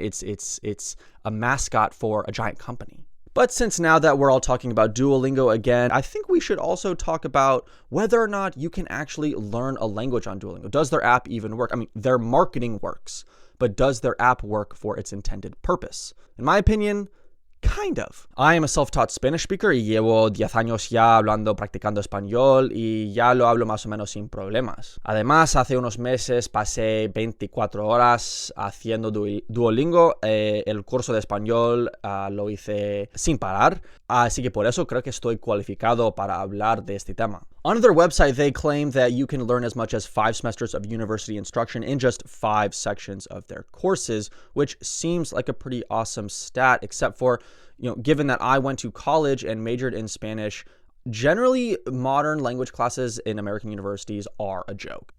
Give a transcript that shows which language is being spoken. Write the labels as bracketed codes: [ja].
[en] It's a mascot for a giant company. But since now that we're all talking about Duolingo again, I think we should also talk about whether or not you can actually learn a language on Duolingo. Does their app even work? I mean, their marketing works, but does their app work for its intended purpose? In my opinion, kind of. I am a self-taught Spanish speaker [es] y llevo 10 años ya practicando español y ya lo hablo más o menos sin problemas. Además, hace unos meses pasé 24 horas haciendo Duolingo. El curso de español lo hice sin parar, así que por eso creo que estoy cualificado para hablar de este tema. [en] On their website, they claim that you can learn as much as 5 semesters of university instruction in just 5 sections of their courses, which seems like a pretty awesome stat, except for, you know, given that I went to college and majored in Spanish, generally modern language classes in American universities are a joke.